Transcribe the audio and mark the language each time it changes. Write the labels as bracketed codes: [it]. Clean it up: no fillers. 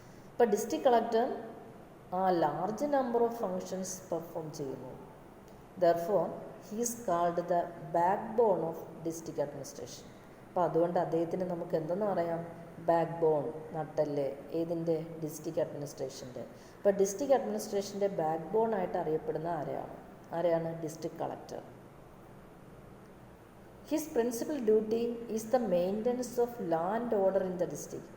[ml] ഇപ്പോൾ district collector large number of functions perform ചെയ്യുന്നു. [en] Therefore he is called the backbone of district administration. [ml] അപ്പോൾ അതുകൊണ്ട് അദ്ദേഹത്തിന് നമുക്ക് എന്തെന്ന് പറയാം? ബാക്ക് ബോൺ, നട്ടല്. ഏതിൻ്റെ? ഡിസ്ട്രിക്ട് അഡ്മിനിസ്ട്രേഷൻ്റെ. ഇപ്പോൾ ഡിസ്ട്രിക്ട് അഡ്മിനിസ്ട്രേഷൻ്റെ ബാക്ക് ബോൺ ആയിട്ട് അറിയപ്പെടുന്ന ആരെയാണ്? District collector. [en] His principal duty is the maintenance of land order in the district.